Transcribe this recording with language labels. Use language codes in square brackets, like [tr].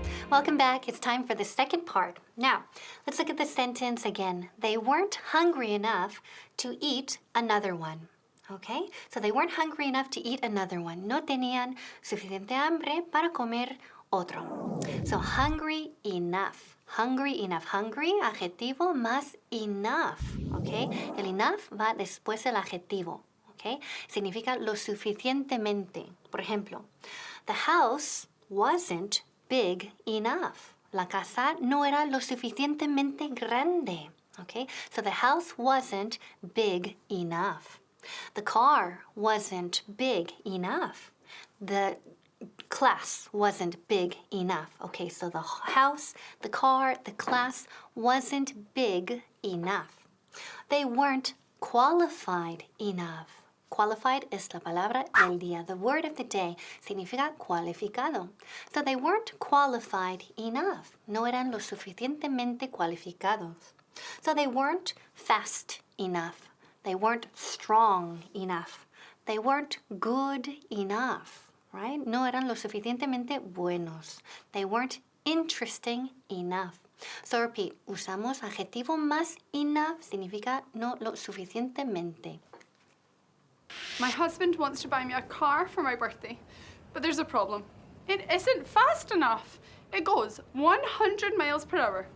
[en] Welcome back. It's time for the second part. Now, let's look at the sentence again. They weren't hungry enough to eat another one. Okay? So they weren't hungry enough to eat another one. [es] No tenían suficiente hambre para comer otro. [en] So hungry enough. Hungry enough. Hungry, adjetivo más enough. Okay? [es] El enough va después del adjetivo. Okay? Significa lo suficientemente. Por ejemplo, [en] the house wasn't big enough. [es] La casa no era lo suficientemente grande. Okay? [en] So the house wasn't big enough. The car wasn't big enough. The class wasn't big enough. Okay, so the house, the car, the class wasn't big enough. They weren't qualified enough. [es] Qualified es la palabra del día. [en] The word of the day [es] significa cualificado. [en] So they weren't qualified enough. [es] No eran lo suficientemente cualificados. [en] So they weren't fast enough. They weren't strong enough. They weren't good enough, right? [es] No eran lo suficientemente buenos. [en] They weren't interesting enough. [es] So repeat, usamos adjetivo más enough, significa no lo suficientemente. [en] My husband wants to buy me a car for my birthday, but there's a problem. It isn't fast enough. It goes 100 miles per hour.